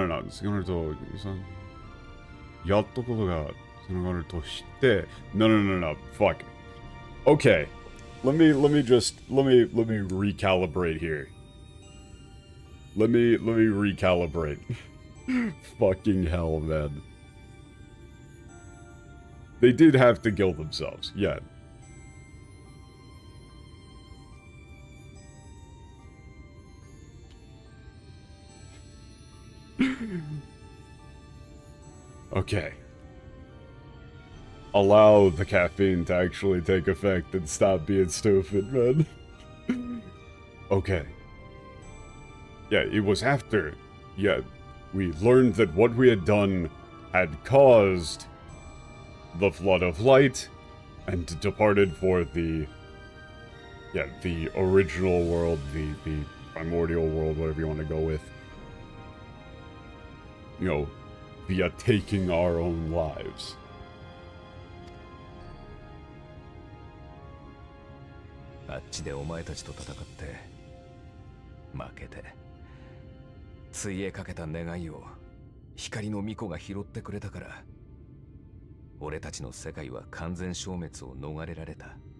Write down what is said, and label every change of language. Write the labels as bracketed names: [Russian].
[Japanese] 少なると、やったことが繋がるとして、 [English] no, fuck. Okay, let me recalibrate here. Let me recalibrate. Fucking hell, man. They did have to kill themselves, yeah. Okay. Allow the caffeine to actually take effect and stop being stupid, man. Okay. Yeah, it was after. Yeah, we learned that what we had done had caused the flood of light and departed for the original world, the primordial world, whatever you want to go with. You know, via taking our own lives. [Japanese] あっちでお前たちと戦って負けてついえかけた願いを光の巫女が拾ってくれたから俺たちの世界は完全消滅を逃れられた。